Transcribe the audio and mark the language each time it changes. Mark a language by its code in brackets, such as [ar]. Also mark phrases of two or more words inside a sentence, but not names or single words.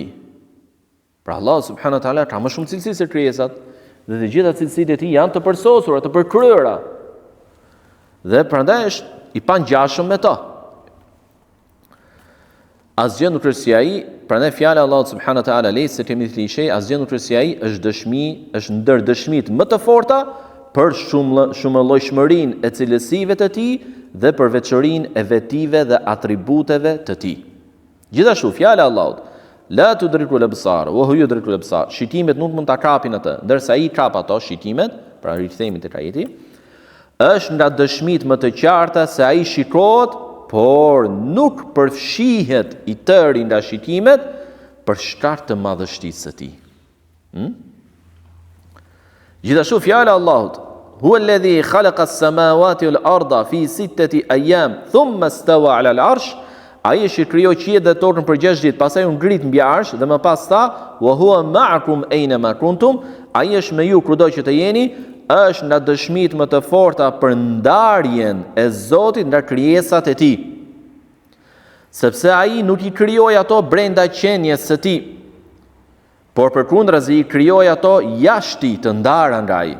[sq] Pra Allahu [ar] سبحانه وتعالى [sq] ka më shumë cilësi se krijesat, dhe të gjitha cilësitë e tij janë të përsosura, të përkryera. Dhe prandaj është i pangjashëm me to. Asgjë nuk është si ai, prandaj fjala e Allahut [ar] سبحانه وتعالى ليس كمثله شيء, [sq] asgjë nuk është si ai, është dëshmi, është ndër dëshmitë më të forta për shumëllojshmërinë e cilësive të tij dhe për veçorinë e vetive dhe atributeve të tij. Gjithashtu fjala e Allahut [ar] لا تدرك الأبصار وهو يدرك الأبصار. [sq] Shitimet nuk mund ta kapin atë, ndërsa ai kap ato shitimet, pra rikthehemi tek ajeti, është nga dëshmitë më të qarta se ai shikohet, por nuk përfshihet i tëri nga shikimet për shkak të madhështisë së tij. Gjithashtu fjala e Allahut, [ar] هو الذي خلق السماوات والأرض في 6 أيام ثم استوى على العرش. [sq] Ai është i krijoi qiellin dhe tokën për 6 ditë, pastaj u ngrit mbi arsh dhe më pas tha, [ar] وهو معكم أينما كنتم. [sq] Ai është me ju kudo që të jeni, është nga dëshmitë më të forta për ndarjen e Zotit nga krijesat e tij. Sepse ai nuk i krijoi ato brenda qenies së tij, por përkundrazi i krijoi ato jashtë të ndara nga ai.